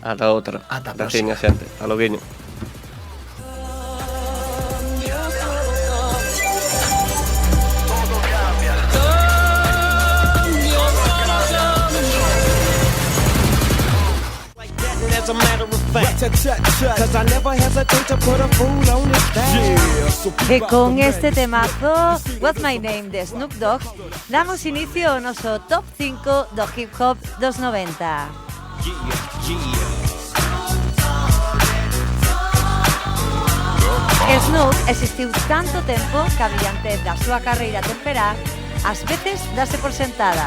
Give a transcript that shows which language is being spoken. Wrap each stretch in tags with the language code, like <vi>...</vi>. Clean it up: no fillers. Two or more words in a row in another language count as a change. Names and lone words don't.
<gl>Ata outra. Ata a próxima. Xente. A loguiño.</gl> <en>As a matter of fact, cause I never hesitate to put a fool on his back.</en> <gl>E con este temazo, What's My Name de Snoop Dogg, damos inicio ao noso top 5 do hip hop dos 90. Snoop existiu tanto tempo que adiante da súa carreira temperá, ás veces dase por sentada.</gl>